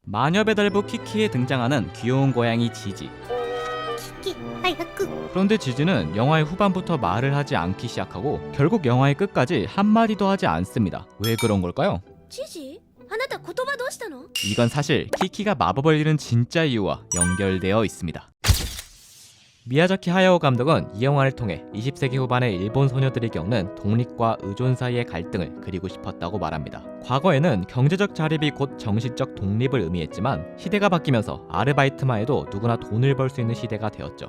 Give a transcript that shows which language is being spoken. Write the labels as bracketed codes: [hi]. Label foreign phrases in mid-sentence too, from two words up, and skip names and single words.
[ko] 마녀배달부 키키에 등장하는 귀여운 고양이 지지. [ja] キキ早く [ko] 그런데 지지는 영화의 후반부터 말을 하지 않기 시작하고 결국 영화의 끝까지 한마디도 하지 않습니다. 왜 그런 걸까요? [ja] 知事あなた言葉どうしたの [ko] 이건 사실 키키가 마법을 잃은 진짜 이유와 연결되어 있습니다. 미야자키 하야오 감독은 이 영화를 통해 20세기 후반의 일본 소녀들이 겪는 독립과 의존 사이의 갈등을 그리고 싶었다고 말합니다. 과거에는 경제적 자립이 곧 정신적 독립을 의미했지만 시대가 바뀌면서 아르바이트만 해도 누구나 돈을 벌 수 있는 시대가 되었죠.